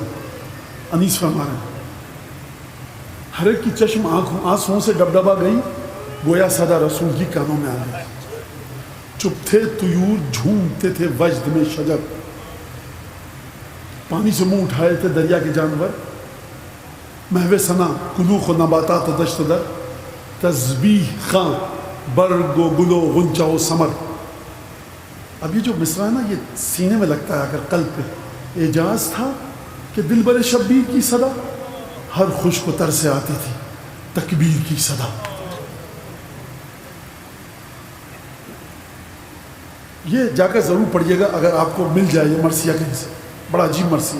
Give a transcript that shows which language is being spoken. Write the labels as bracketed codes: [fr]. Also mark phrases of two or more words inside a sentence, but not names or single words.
[ur] انیس فرما رہے ہیں ہر ایک کی چشم آنسوؤں سے ڈبڈبا گئی، گویا صدا رسول کی کانوں میں آ گئی. چپ تھے طیور جھومتے تھے وجد میں شجر، پانی سے منہ اٹھائے تھے دریا کے جانور. محو ثنا کلوخ و نباتات و دشت در، تسبیح خاں برگ و گل و غنچہ و ثمر. اب یہ جو مصرع ہے نا یہ سینے میں لگتا ہے اگر قلب پہ. اعجاز تھا کہ دل بر شبیر کی صدا، ہر خوش کو تر سے آتی تھی تکبیر کی صدا. یہ جا کر ضرور پڑھیے گا اگر آپ کو مل جائے یہ مرثیہ کہیں سے، بڑا عجیب مرثیہ.